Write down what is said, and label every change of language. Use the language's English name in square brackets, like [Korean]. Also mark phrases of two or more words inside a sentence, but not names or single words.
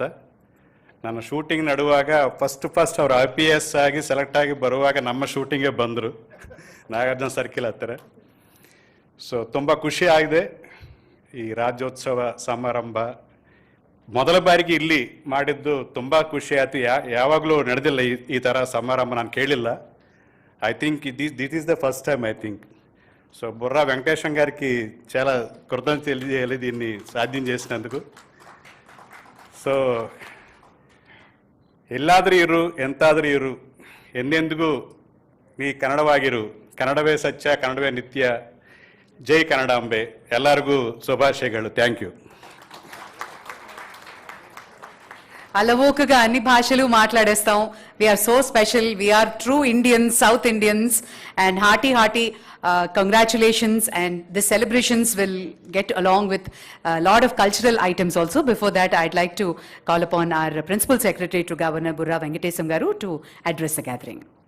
[Kannada] ನಾನು ಶೂಟಿಂಗ್ ನಡುವಾಗ ಫಸ್ಟ್ ಅವರು IPS ಆಗಿ ಸೆಲೆಕ್ಟ್ ಆಗಿ ಬರುವಾಗ ನಮ್ಮ ಶೂಟಿಂಗೇ ಬಂದರು, ನಾಗಾರ್ಜುನ ಸರ್ಕಿಲ್ ಹತ್ತಿರ. ಸೊ ತುಂಬ ಖುಷಿ ಆಗಿದೆ. ಈ ರಾಜ್ಯೋತ್ಸವ ಸಮಾರಂಭ ಮೊದಲ ಬಾರಿಗೆ ಇಲ್ಲಿ ಮಾಡಿದ್ದು ತುಂಬ ಖುಷಿ ಆಯಿತು. ಯಾವಾಗಲೂ ನಡೆದಿಲ್ಲ ಈ ಥರ ಸಮಾರಂಭ, ನಾನು ಕೇಳಿಲ್ಲ. [English] I think this is the first time I think. [Telugu] సో బుర్రా వెంకటేశం గారికి చాలా కృతజ్ఞతలు తెలియాలి దీన్ని సాధ్యం చేసినందుకు. [Kannada] సో ಎಲ್ಲಾದರೂ ಇರು, ಎಂತಾದರೂ ಇರು, ಎಂದೆಂದಿಗೂ ನೀ ಕನ್ನಡವಾಗಿರು. ಕನ್ನಡವೇ ಸತ್ಯ, ಕನ್ನಡವೇ ನಿತ್ಯ. ಜೈ ಕನ್ನಡಾಂಬೆ. ಎಲ್ಲರಿಗೂ ಶುಭಾಶಯಗಳು. [English] Thank you. [Telugu] అలవోకగా అన్ని భాషలు మాట్లాడేస్తాం. [English] We are so special. We are true Indians, South Indians, and hearty congratulations. And the celebrations will get along with a lot of cultural items also. Before that, I'd like to call upon our Principal Secretary to Governor Burra Venkatesam Garu to address the gathering.